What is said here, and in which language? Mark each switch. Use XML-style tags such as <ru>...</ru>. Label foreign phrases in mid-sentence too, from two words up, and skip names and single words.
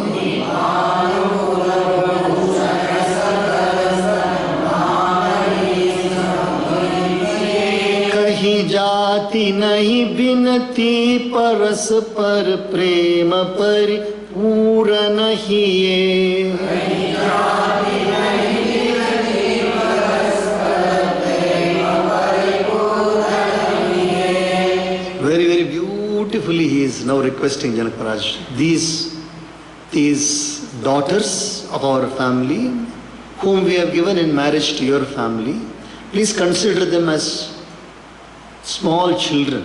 <awa>कहीं जाति नहीं बिनती परस्पर प्रेम परिपूर्ण हिए,</awa> <en>beautifully he is now requesting Janak Maharaj, these daughters of our family whom we have given in marriage to your family, please consider them as small children.</en>